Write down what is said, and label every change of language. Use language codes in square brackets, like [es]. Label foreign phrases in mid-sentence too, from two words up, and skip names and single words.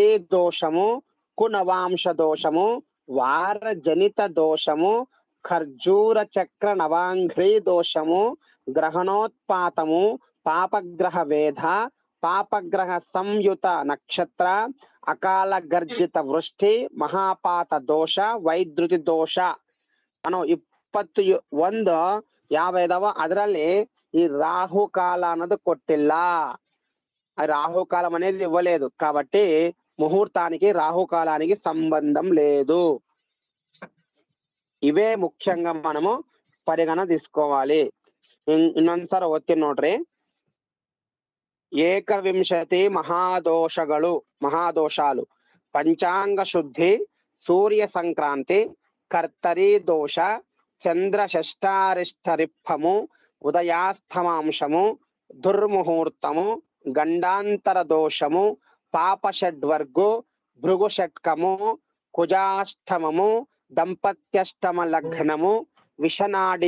[te] దోషము, కునవాంశ దోషము, వార జనిత దోషము, ఖర్జూర చక్ర నవాంఘ్రీ దోషము, గ్రహణోత్పాతము, పాపగ్రహ వేధ, పాపగ్రహ సంయుత నక్షత్ర, అకాల గర్జిత వృష్టి, మహాపాత దోష, వైద్యుతి దోష [kn] ಅನ್ನೋ 21 ಯಾವ ಇದಾವ. [te] ಅದರಲ್ಲಿ ఈ రాహుకాల అన్నది కొట్టిల్ల. రాహుకాలం అనేది ఇవ్వలేదు కాబట్టి ముహూర్తానికి రాహుకాలానికి సంబంధం లేదు. ఇవే ముఖ్యంగా మనము పరిగణ తీసుకోవాలి. [kn] ಇನ್ನೊಂದ್ಸರ ಓದ್ತೀನಿ ನೋಡ್ರಿ. [te] 21 మహాదోషాలు పంచాంగ శుద్ధి, సూర్య సంక్రాంతి, కర్తరి దోష, చంద్ర షష్ఠారిష్ట రిప్పము, ఉదయాస్తమాంశము, దుర్ముహూర్తము, గండాంతర దోషము, పాప షడ్వర్గు, భృగు షట్కము, కుజాష్టమము, దంపత్యష్టమ లగ్నము, విషనాడి